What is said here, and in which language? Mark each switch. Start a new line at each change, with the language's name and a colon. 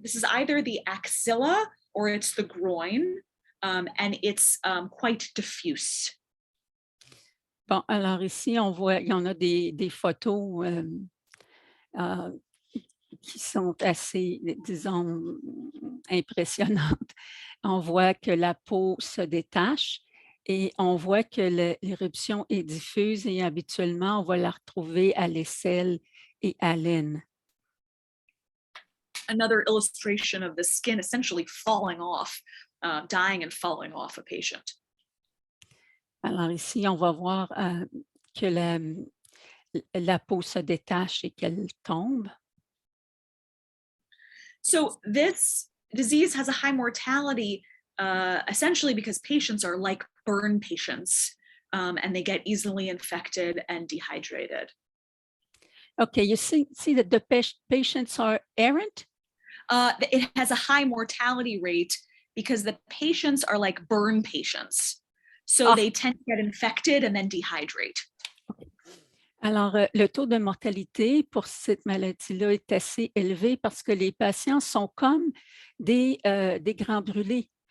English: This is either the axilla or it's the groin, and it's quite diffuse.
French: Bon, alors ici, on voit, il y en a des photos qui sont assez, disons, impressionnantes. On voit que la peau se détache et on voit que l'éruption est diffuse et habituellement, on va la retrouver à l'aisselle et à l'aine.
English: Another illustration of the skin essentially falling off, dying and falling off a patient.
French: Alors ici, on va voir que la peau se détache et qu'elle tombe.
English: So this disease has a high mortality, essentially because patients are like burn patients, and they get easily infected and dehydrated. Okay, you see that the patients are errant? It has a high mortality rate because the patients are like burn patients. So they tend to get infected and then dehydrate. Okay.
French: Alors, le taux de mortalité pour cette maladie-là est assez élevé parce que les patients sont comme des grands brûlés.